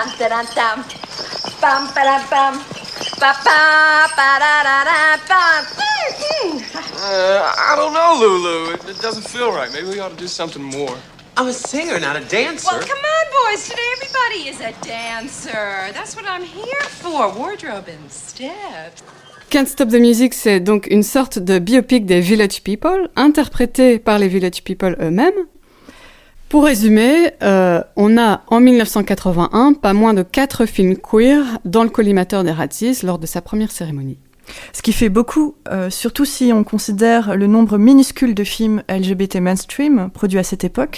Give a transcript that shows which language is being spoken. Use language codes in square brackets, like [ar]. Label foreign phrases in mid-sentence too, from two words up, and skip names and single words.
[en] Ba-dum-dum. Bum, ba-dum-bum. Ba-ba-ba-da-da-da-bum. I don't know, Lulu. It doesn't feel right. Maybe we ought to do something more. I'm a singer, not a dancer. Well, come on, boys. Today everybody is a dancer. That's what I'm here for. Wardrobe instead. [fr] Can't Stop the Music, c'est donc une sorte de biopic des Village People, interprété par les Village People eux-mêmes. Pour résumer, on a en 1981 pas moins de 4 films queer dans le collimateur des Razzies lors de sa première cérémonie. Ce qui fait beaucoup, surtout si on considère le nombre minuscule de films LGBT mainstream produits à cette époque.